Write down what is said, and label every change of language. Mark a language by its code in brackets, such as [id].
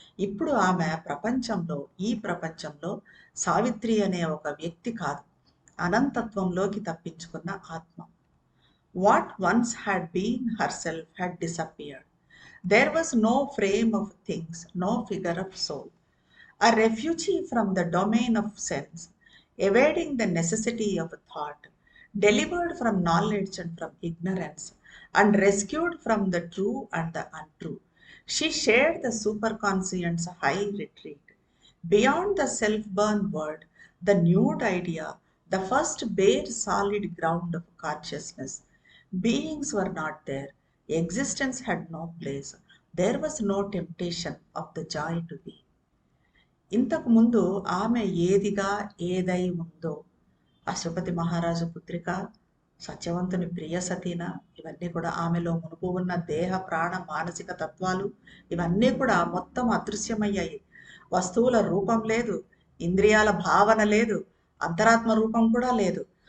[te] ఇప్పుడు ఆమె ఈ ప్రపంచంలో సావిత్రి అనే ఒక వ్యక్తి కాదు, అనంతత్వంలోకి తప్పించుకున్న ఆత్మ. [en] What once had been her self had disappeared. There was no frame of things, no figure of soul. A refugee from the domain of sense, evading the necessity of thought, delivered from knowledge and from ignorance, and rescued from the true and the untrue. She shared the superconscient's high retreat. Beyond the self-born word, the nude idea, the first bare solid ground of consciousness. Beings were not there. Existence had no place. There was no temptation of the joy to be. [te] ఇంతకు ముందు ఆమె ఏదిగా ఏదై ఉందో, అశ్వపతి మహారాజు పుత్రిక, సత్యవంతుని ప్రియ సతీన, ఇవన్నీ కూడా ఆమెలో మునుపు ఉన్న దేహ ప్రాణ మానసిక తత్వాలు ఇవన్నీ కూడా మొత్తం అదృశ్యమయ్యాయి. వస్తువుల రూపం లేదు, ఇంద్రియాల భావన లేదు, అంతరాత్మ రూపం కూడా లేదు.